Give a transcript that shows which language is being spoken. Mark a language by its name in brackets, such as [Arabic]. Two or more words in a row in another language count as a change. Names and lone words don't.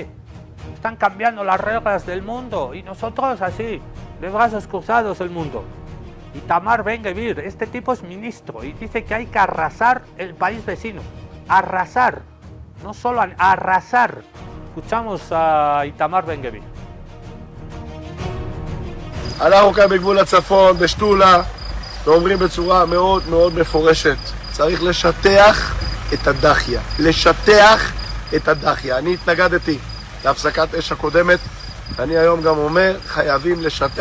[Spanish] Están cambiando las reglas del mundo y nosotros así, de brazos cruzados el mundo. Itamar Ben-Gvir, este tipo es ministro y dice que hay que arrasar el país vecino. Arrasar. No solo arrasar. escuchamos a איתמר בן-גביר. [Hebrew] אנחנו כאן בגבול הצפון, בשטולה, ואומרים בצורה מאוד מאוד מפורשת, צריך לשטח את הדחיה. לשטח את הדחיה. אני התנגדתי להפסקת אש הקודמת, ואני היום גם אומר, חייבים לשטח.